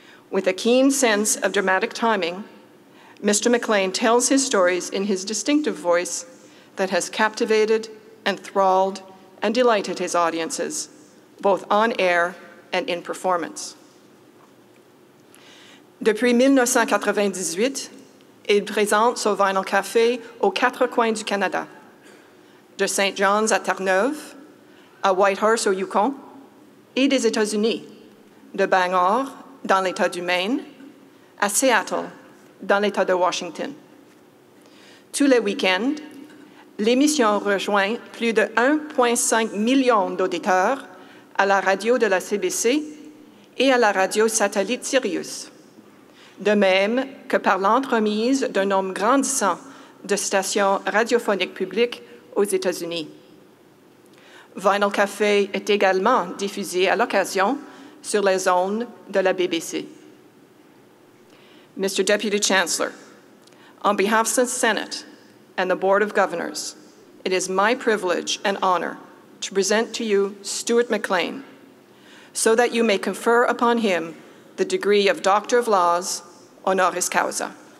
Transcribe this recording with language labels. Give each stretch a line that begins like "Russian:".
English: With a keen sense of dramatic timing, Mr. McLean tells his stories in his distinctive voice that has captivated, enthralled, and delighted his audiences, both on air and in performance.
French: Depuis 1998, il présente son Vinyl Café aux 4 coins du Canada, de St. John's à Terre-Neuve, à Whitehorse au Yukon, et des États-Unis, de Bangor, dans l'État du Maine, à Seattle, dans l'État de Washington. Tous les week-ends, l'émission rejoint plus de 1,5 million d'auditeurs à la radio de la CBC et à la radio satellite Sirius, de même que par l'entremise d'un nombre grandissant de stations radiophoniques publiques aux États-Unis. Vinyl Café est également diffusé à l'occasion sur les ondes de la BBC.
English: Mr. Deputy Chancellor, on behalf of the Senate and the Board of Governors, it is my privilege and honor to present to you Stuart McLean, so that you may confer upon him the degree of Doctor of Laws, honoris causa.